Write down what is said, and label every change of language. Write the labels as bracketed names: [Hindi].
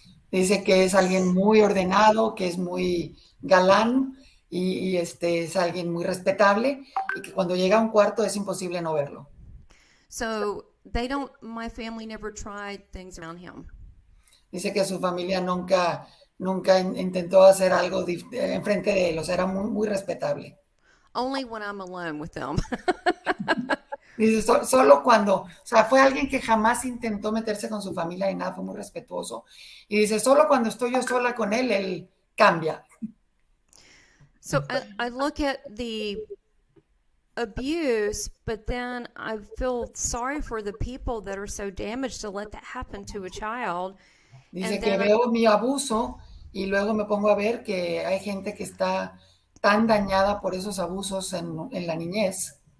[Spanish] Dice que es alguien muy ordenado, que es muy galán y es alguien muy respetable y que cuando llega a un cuarto es imposible no verlo. [English] So my family never tried things around him. [Spanish] Dice que su familia nunca intentó hacer algo enfrente de él, o sea, era muy, muy respetable. [English] Only when I'm alone with them. [Spanish] Dice, solo cuando, o sea, fue alguien que jamás intentó meterse con su familia ni nada, fue muy respetuoso. Y dice, solo cuando estoy yo sola con él cambia. [English] So I look at the abuse, but then I feel sorry for the people that are so damaged to let that happen to a child. [Spanish] Dice que veo mi abuso y luego me pongo a ver que hay gente que está tan dañada por esos abusos en la niñez.